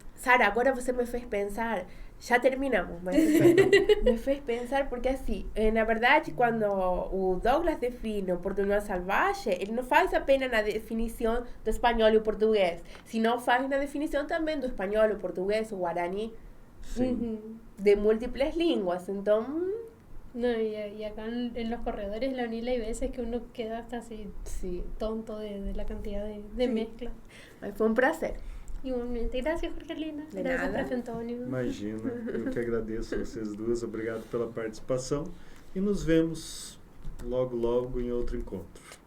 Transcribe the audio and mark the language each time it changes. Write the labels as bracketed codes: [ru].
[pt] Sara, agora você me fez pensar, já terminamos, mas me fez pensar porque assim, na verdade, quando o Douglas define o portunhol salvagem, ele não faz apenas na definição do espanhol e o português, sino faz na definição também do espanhol, o português, o guarani, de múltiples línguas. Então, [es] No, y acá en los corredores de la UNIL hay veces que uno queda hasta así sí, tonto de la cantidad de mezcla. [pt] mas foi um prazer. [es] Igualmente. Gracias, Jorgelina. [pt] De [es] Gracias, [pt] nada. [es] profe Antônio. [pt] Imagina, eu que agradeço a vocês duas, obrigado pela participação e nos vemos logo em outro encontro.